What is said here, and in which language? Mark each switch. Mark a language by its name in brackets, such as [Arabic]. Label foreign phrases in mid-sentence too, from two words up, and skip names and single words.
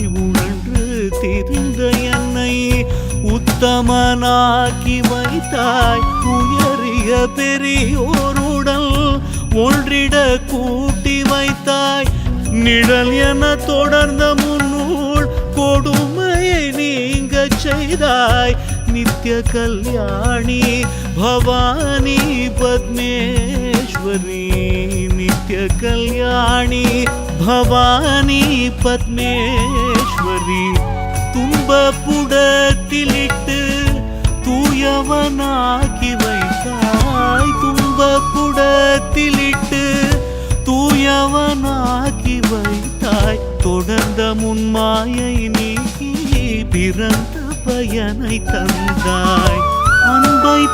[Tamil] உழன்று திரிந்த என்னை உத்தமனாக்கி வைத்தாய் உயரிய பெரியோருடன் ஒன்றிட கூட்டி வைத்தாய் நிழல் என தொடர்ந்த முன்னூல் கொடுமையை நீங்க செய்தாய் [Sanskrit] नित्य कल्याणी भवानी पद्मेश्वरी नित्य कल्याणी भवानी पद्मेश्वरी [Tamil] துன்பப்புடத்திலிட்டு தூயவனாக்கி வைத்தாய் துன்பப்புடத்திலிட்டு தூயவனாக்கி வைத்தாய் தொடர்ந்த முன்மாயை நீக்கி பிறந்த பயனை தந்தாய் அன்பை